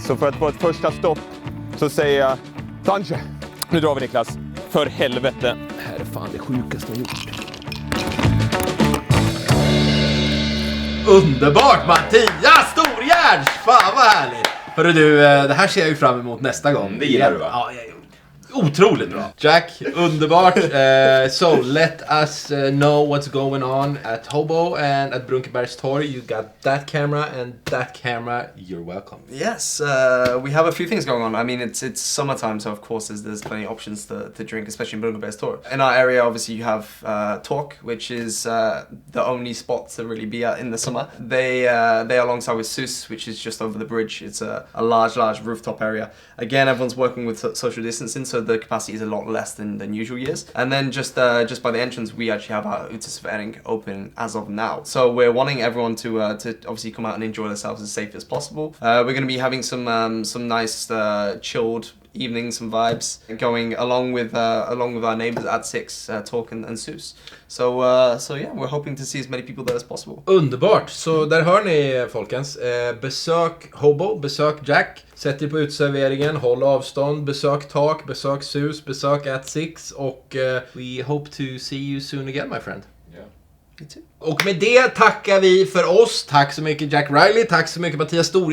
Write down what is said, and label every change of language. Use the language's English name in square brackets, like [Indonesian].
[Swedish] Så för att få ett första stopp så säger jag Tanche. Nu drar vi Niklas. För helvete. Det här är fan det sjukaste jag gjort. Underbart Mattias Storgärds! Fan vad härligt! Hörru du, det här ser jag ju fram emot nästa gång. Det gillar du va? Ja, Otroligt bra. Jack, underbart. [English] So let us know what's going on at Hobo and at Brunkebergs torg. You got that camera and that camera. You're welcome. Yes, we have a few things going on. I mean, it's summertime, so of course there's plenty of options to drink, especially in Brunkebergs torg. In our area, obviously, you have Talk, which is the only spot to really be at in the summer. They are alongside with Sus, which is just over the bridge. It's a large rooftop area. Again, everyone's working with social distancing, so the capacity is a lot less than usual years. And then just by the entrance, we actually have our uteservering open as of now. So we're wanting everyone to obviously come out and enjoy themselves as safe as possible. We're going to be having some nice chilled evenings and vibes going along with our neighbors at 6, Talk and Sus. So yeah, we're hoping to see as many people there as possible. [Swedish] Underbart! Så där hör ni folkens. Besök Hobo, besök Jack. Sätt er på utserveringen, håll avstånd, besök Tak, besök Sus, besök at 6 och [English] we hope to see you soon again my friend. [Swedish] Och med det tackar vi för oss. Tack så mycket Jack Reilly, tack så mycket Mattias Storgård.